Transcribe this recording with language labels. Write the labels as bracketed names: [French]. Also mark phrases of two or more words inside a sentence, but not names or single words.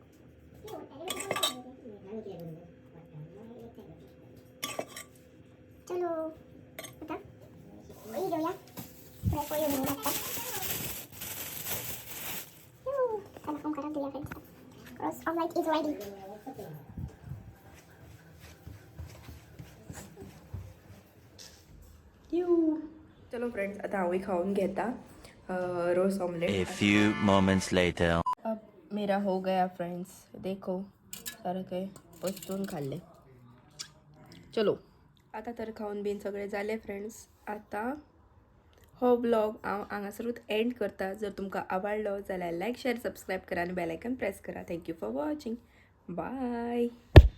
[Marathi] चलो आता पोळी घेऊया थोड्या पोळी घेऊन लागतात चला फोन करा दिया [English] friends ros omelette is ready [Konkani] चलो फ्रेंड्स आता हांवूय खाऊन घेता रोस ऑमलेट [English] A few moments later. [Hindi] अब मेरा हो गया [Konkani] फ्रेंड्स देखो सारं काही वस्तून खाल्ले चलो आता तर खाऊन बीन सगळे जाले फ्रेंड्स आता हो ब्लॉग हांव हांगासरूच एंड करता जर तुमकां आवडलो जाल्यार [English] like share subscribe [Konkani] करा आणि [English] bell icon press [Konkani] करा [English] thank you for watching bye